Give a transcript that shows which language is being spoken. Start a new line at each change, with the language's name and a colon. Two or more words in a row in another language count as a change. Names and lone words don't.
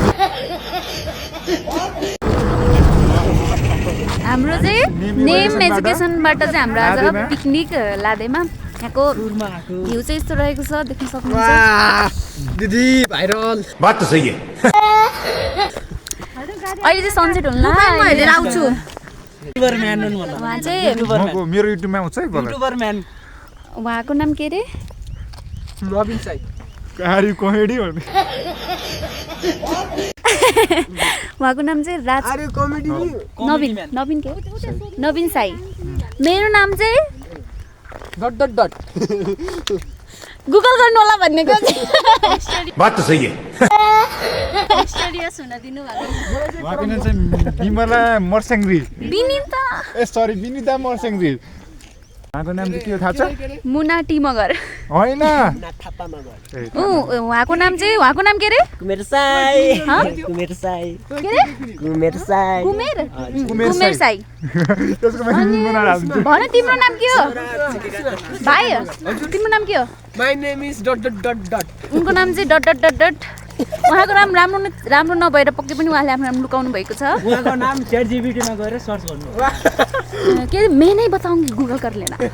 Nepali: हाम्रो चाहिँ नेम एजुकेसनबाट चाहिँ हाम्रो आज पिकनिक लादेमा यहाँको भ्यू चाहिँ यस्तो रहेको छ देख्न सक्नुहुन्छ दिदी भाइरल
Hindi: बात तो सही है
Nepali: अहिले चाहिँ सनसेट हुनु हेरेर आउँछु युट्युबर म्यान हुनु होला उहाँ चाहिँ मेरो युट्युबमा आउँछ है युट्युबर म्यान उहाँको नाम के रे रबिन साई कारी कमेडी भन्ने उहाँको नाम चाहिँ राज अरे कमेडी नवीन के नवीन साई मेरो नाम चाहिँ
English: dot dot dot
Nepali: गुगल गर्नु होला भन्ने
Hindi: बात तो सही है
Nepali: स्टडियस हुन दिनु भएको उहाँको नाम चाहिँ बिमला मर्स्याङ्ग्री विनिता ए सरी विनिता मर्स्याङ्ग्री उहाँको नाम चाहिँ के हो थाहा छ मुना टी मगर होइन उहाँको नाम के रे कुमेर साई हाँ? कुमेर साई के रे कुमेर साई कुमेर साई त्यसको माथि मुना हाल्नु भन तिम्रो नाम के हो भाइ तिम्रो नाम के हो
English: My name is dot dot dot dot
Nepali: उनको नाम चाहिँ
English: dot dot dot dot
Nepali: उहाँको नाम राम्रो नभएर पक्कै पनि उहाँले आफ्नो नाम लुकाउनु भएको छ उहाँको नाम च्याट जिपिटीमा गएर सर्च गर्नु
Hindi: के मैं नहीं बताऊंगी गूगल कर लेना